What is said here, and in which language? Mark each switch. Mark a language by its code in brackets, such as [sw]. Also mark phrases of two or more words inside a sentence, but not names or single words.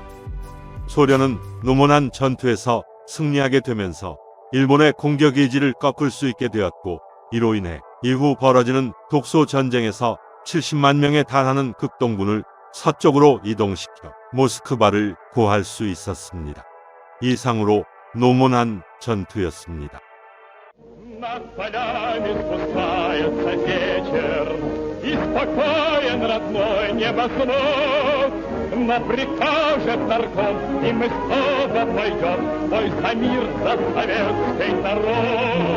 [ko] 소련은 노몬한 전투에서 승리하게 되면서 일본의 공격 의지를 꺾을 수 있게 되었고 이로 인해 이후 벌어지는 독소 전쟁에서 70만 명에 달하는 극동군을 서쪽으로 이동시켜 모스크바를 구할 수 있었습니다. 이상으로 노몬한 전투였습니다. [ru] Над полями спускается вечер, и спокоен родной небосвод. Но прикажет нарком, и мы снова пойдем в бой за мир, за советский народ.